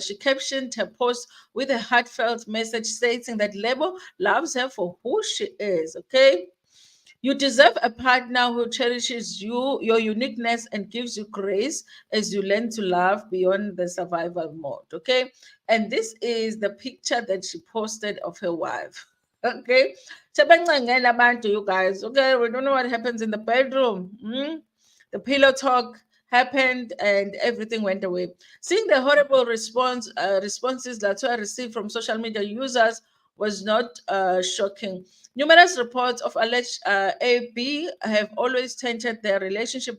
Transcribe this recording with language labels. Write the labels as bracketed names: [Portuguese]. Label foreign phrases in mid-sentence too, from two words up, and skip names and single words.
[English] She captioned her post with a heartfelt message stating that Lebo loves her for who she is. Okay. You deserve a partner who cherishes you, your uniqueness, and gives you grace as you learn to love beyond the survival mode. Okay. And this is the picture that she posted of her wife. [Zulu] Okay. Sebancengela abantu, [English] you guys. Okay. We don't know what happens in the bedroom. The pillow talk happened and everything went away. Seeing the horrible responses Latoya received from social media users was not shocking. Numerous reports of alleged AB have always tainted their relationship.